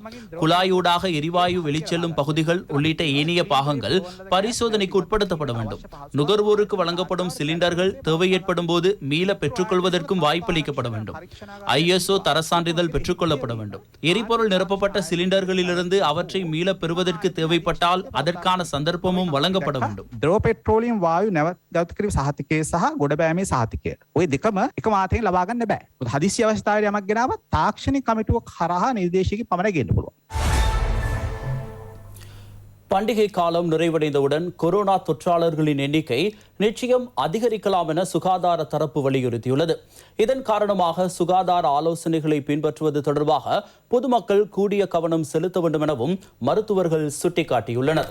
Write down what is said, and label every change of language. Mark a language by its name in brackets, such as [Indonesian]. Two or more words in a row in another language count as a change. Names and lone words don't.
[Tamil] குழாயூடாக எரிவாயு வெளிச்செல்லும் பகுதிகள் உள்ளிட்ட ஏனைய பாகங்கள் பரிசோதனைக்கு உட்படுத்தப்பட வேண்டும். நுகர்வோருக்கு வழங்கப்படும் சிலிண்டர்கள் தேவை ஏற்படும் போது மீள பெற்றுக்கொள்வதற்கும் வாய்ப்பளிக்கப்பட வேண்டும். ISO தர சான்றிதழ் பெற்றுக்கொள்ளப்பட வேண்டும். எரிபொருள் நிரப்பப்பட்ட சிலிண்டர்களிலிருந்து அவற்றை மீள பெறுவதற்கு தேவைப்பட்டால் அதற்கான சந்தர்ப்பமும் வழங்கப்பட வேண்டும். [Sinhala] ද්‍රව පෙට්‍රෝලියම් වායු නැවත කිරීම සහතිකය සහ ගොඩබෑමේ සහතිකය. ඔය දෙකම එකම ආතයෙන් ලබා ගන්න බෑ. හදිසි අවස්ථාවේ යමක් ගෙනාවත් තාක්ෂණික කමිටුවක් හරහා නිර්දේශයකින් පමණ ගෙන්න පුළුවන්. [Tamil] பண்டிகை காலம் நிறைவடைந்தவுடன் கொரோனா தொற்றாளர்களின் எண்ணிக்கை நிச்சயம் அதிகரிக்கலாம் என சுகாதார தரப்பு வலியுறுத்தியுள்ளது. இதன் காரணமாக சுகாதார ஆலோசனைகளை பின்பற்றுவது தொடர்பாக பொதுமக்கள் கூடிய கவனம் செலுத்த வேண்டும் எனவும் மருத்துவர்கள் சுட்டிக்காட்டியுள்ளனர்.